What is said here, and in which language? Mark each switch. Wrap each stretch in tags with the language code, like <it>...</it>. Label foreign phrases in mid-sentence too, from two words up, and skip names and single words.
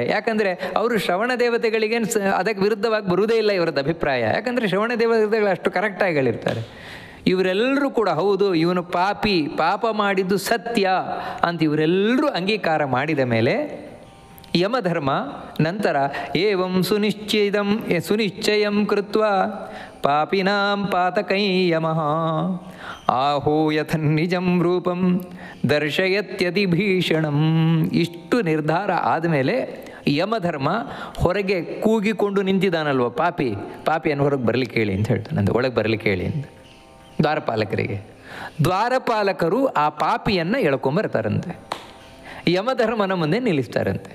<kn>ಯಾಕಂದರೆ ಅವರು ಶ್ರವಣ ದೇವತೆಗಳಿಗೆ ಅದಕ್ಕೆ ವಿರುದ್ಧವಾಗಿ ಬರುವುದೇ ಇಲ್ಲ ಇವರದ್ದು ಅಭಿಪ್ರಾಯ. ಯಾಕಂದರೆ ಶ್ರವಣ ದೇವತೆಗಳು ಅಷ್ಟು ಕರೆಕ್ಟಾಗಿ ಹೇಳಿರ್ತಾರೆ. ಇವರೆಲ್ಲರೂ ಕೂಡ ಹೌದು ಇವನು ಪಾಪ ಮಾಡಿದ್ದು ಸತ್ಯ ಅಂತ ಇವರೆಲ್ಲರೂ ಅಂಗೀಕಾರ ಮಾಡಿದ ಮೇಲೆ ಯಮಧರ್ಮ ನಂತರ</kn> <sa>ಏವಂ ಸುನಿಶ್ಚಯಂ ಕೃತ್ವ ಪಾಪಿನಾಂ ಪಾತಕೈ ಯಮಃ ಆಹೂಯಥ ನಿಜಂ ರೂಪಂ ದರ್ಶಯತ್ಯತಿ ಭೀಷಣಂ.</sa> <kn>ಇಷ್ಟು ನಿರ್ಧಾರ ಆದಮೇಲೆ ಯಮಧರ್ಮ ಹೊರಗೆ ಕೂಗಿಕೊಂಡು ನಿಂತಿದ್ದಾನಲ್ವ ಪಾಪಿಯನ್ನು ಹೊರಗೆ ಬರಲಿಕ್ಕೆ ಹೇಳಿ ಅಂತ ಹೇಳ್ತಾನೆ, ಒಳಗೆ ಬರಲಿಕ್ಕೆ ಹೇಳಿ ಅಂತ ದ್ವಾರಪಾಲಕರಿಗೆ. ದ್ವಾರಪಾಲಕರು ಆ ಪಾಪಿಯನ್ನು ಎಳ್ಕೊಂಬರ್ತಾರಂತೆ, ಯಮಧರ್ಮನ ಮುಂದೆ ನಿಲ್ಲಿಸ್ತಾರಂತೆ.</kn>